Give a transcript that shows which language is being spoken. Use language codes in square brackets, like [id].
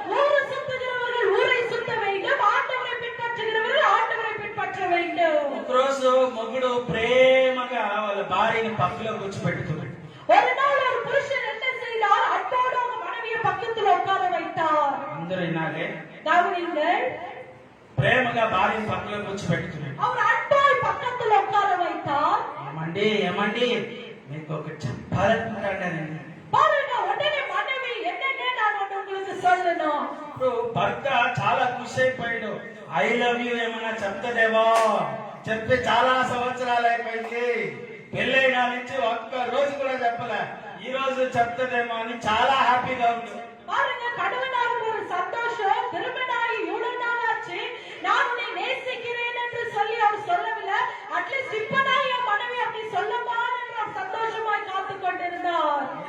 [ta] ஊரை சுத்துகிறவர்கள் ஊரை சுத்த வேண்டும், ஆண்டவரை பின்பற்றுகிறவர்கள் ஆண்டவரை பின்பற்ற வேண்டும். [te] ఒకరోజు మొగుడు ప్రేమగా వాళ్ళ భార్యని పక్కలో కూర్చోబెట్టుకున్నాడు. [ta] ஒரு நாள் ஒரு புருஷன் என்ன செய்தார்? அன்போடு அவங்க மனைவியை பக்கத்துல உட்கார வைத்தார். [te] అందరూ వినాలి. [ta] கவனிங்கள், [te] ప్రేమగా భార్యని పక్కలో కూర్చోబెట్టుకున్నాడు. [ta] அவர் அன்பாய் பக்கத்துல உட்கார வைத்தார். [te] ఏమండి మీకు ఒక చెప్పాలనుకుంటానండి. [ta] பாருங்க, உடனே மனைவி, என்னங்க நான் ஒண்ணு உங்களுக்கு சொல்லணும். [te] ఇప్పుడు భర్త చాలా ఖుషి అయిపోయాడు. [en] I love you [te] ఏమన్నా చెప్తాదేమో, చెప్పి చాలా సంవత్సరాలు అయిపోయింది, పెళ్ళైన నుంచి ఒక్క రోజు కూడా చెప్పలే, ఈ రోజు చెప్తాదేమో అని చాలా హ్యాపీగా ఉంది. [ta] பாருங்க, கணவனாருக்கு ஒரு சந்தோஷம், திருமணமாகி இவ்வளவு நாள் ஆச்சு, நான் உன்னை நேசிக்கிறேன் என்று சொல்லி அவர் சொல்லவில்லை. அட்லீஸ்ட் இப்பதான் என் மனைவி அப்படி சொல்லமா என்று அவர் சந்தோஷமாய் காத்து கொண்டிருந்தார்.